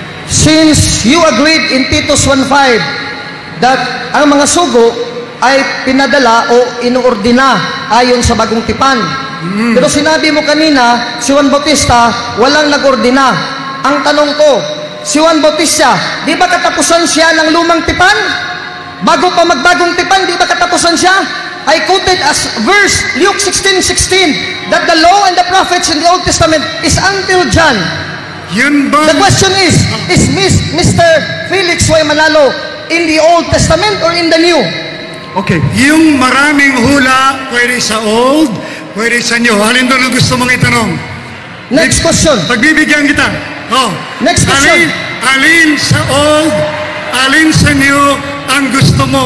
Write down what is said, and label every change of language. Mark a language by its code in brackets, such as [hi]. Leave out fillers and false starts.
[en] Since you agreed in Titus 1:5 that [tl] ang mga sugo ay pinadala o inuordina ayon sa Bagong Tipan. Pero sinabi mo kanina, si Juan Bautista walang nag-ordina. Ang tanong ko, si Juan Bautista, di ba katapusan siya ng lumang tipan? Bago pa magbagong tipan, di ba katapusan siya? [en] I quoted as verse, Luke 16:16, that the law and the prophets in the Old Testament is until John. [tl] Yun ba? [en] The question is Mr. Felix Y. Manalo in the Old Testament or in the New? Okay. [tl] Yung maraming hula, pwede sa Old, pwede sa New. Alin doon ang gusto mong itanong? [en] Next question. [tl] Pagbibigyan kita. Oh. [en] Next question. [tl] Alin sa Old, alin sa New ang gusto mo?